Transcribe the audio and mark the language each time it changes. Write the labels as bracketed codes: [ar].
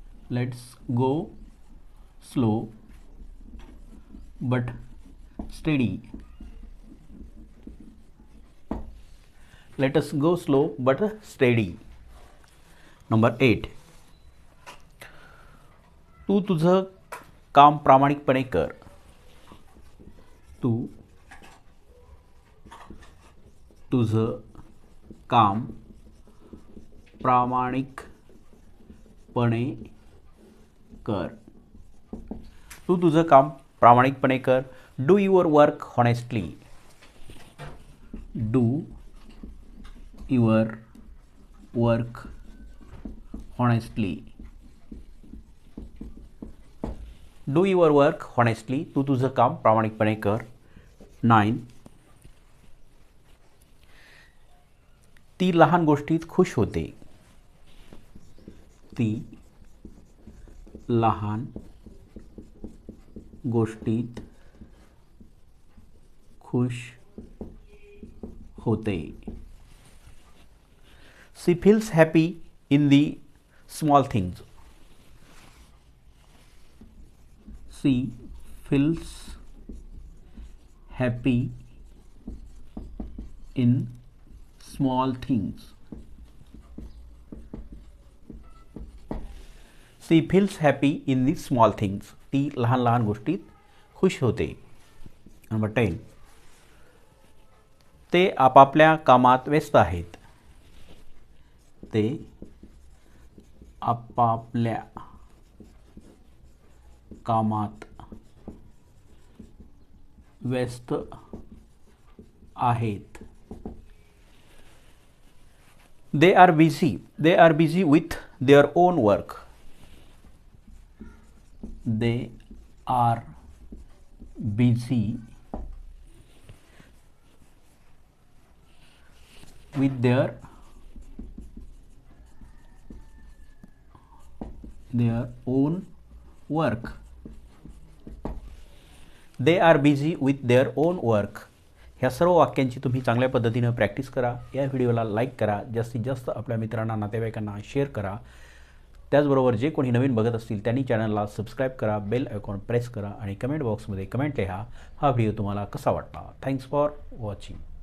[en] Let's go slow but steady. Let us go slow but steady. Number 8. [mr] तू तुझं काम प्रामाणिकपणे कर. तू तुझं काम प्रामाणिकपणे कर. तू तुझं काम प्रामाणिकपणे कर. [en] Do your work honestly. Do your work honestly. Do your work honestly. [mr] तू तुझं काम प्रामाणिकपणे कर. 9. ती लहान गोष्टीत खुश होते. ती लहान गोष्टीत खुश होते. [en] She feels happy in the small things. She feels happy in small things. She feels happy in the small things. [mr] ती लहान लहान गोष्टीत खुश होते. नंबर 10. ते आपापल्या कामात व्यस्त आहेत. ते आपापल्या कामात व्यस्त आहेत. [en] They are busy. They are busy with their own work. They are busy with their own work. They are busy with their own work. [mr] ह्या सर्व वाक्यांची तुम्ही चांगल्या पद्धतीने प्रॅक्टिस करा. या व्हिडिओला लाईक करा. जास्तीत जास्त आपल्या मित्रांना नातेवाईकांना शेअर करा. त्याचबरोबर जे कोणी नवीन बघत असतील त्यांनी चॅनलला सबस्क्राईब करा. बेल आयकॉन प्रेस करा आणि कमेंट बॉक्समध्ये कमेंट लिहा. हा व्हिडिओ तुम्हाला कसा वाटला. [en] Thanks for watching.